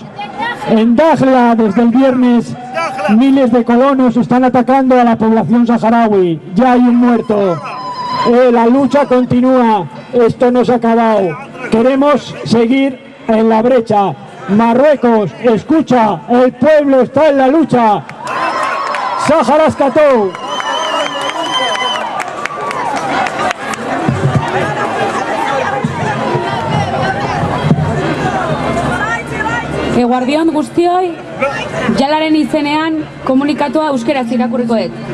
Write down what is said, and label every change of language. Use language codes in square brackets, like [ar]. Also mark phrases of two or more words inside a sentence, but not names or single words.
[es] En Dakhla, desde el viernes, miles de colonos están atacando a la población saharaui. Ya hay un muerto. La lucha continúa. Esto no se ha acabado. Queremos seguir en la brecha. Marruecos, escucha, el pueblo está en la lucha. [eu] Sahara Askatu. Eguardion guztioi, jalaren izenean komunikatua euskeraz irakurriko dut.